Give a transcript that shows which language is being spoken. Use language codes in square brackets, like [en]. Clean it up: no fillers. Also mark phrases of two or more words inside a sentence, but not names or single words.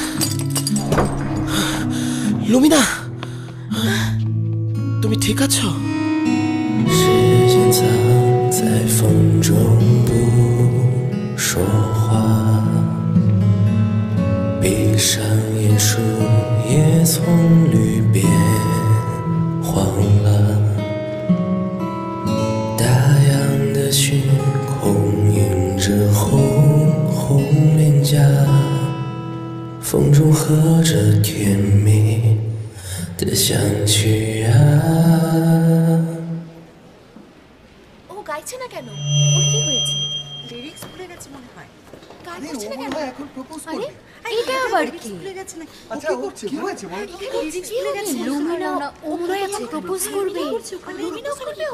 [bn] লুমিনা, তুমি ঠিক আছো? [zh] 藏在风中不说话，闭上眼，树叶从绿变黄了，大洋的星空映着红红脸颊，风中和着甜蜜的香曲啊。 [bn] ও গাইছে না কেন? ওর কি হয়েছে? লিরিক্স ভুলে গেছে মনে হয়। গাইছে না কেন? এখন প্রপোজ আরে করবে। এটা আবার কি? ভুলে গেছে নাকি? আচ্ছা ও কি হয়েছে বল তো? লিরিক্স ভুলে গেছে। লুমিনা ও মনে হয় এখন প্রপোজ করবে। লুমিনা ওখানে কি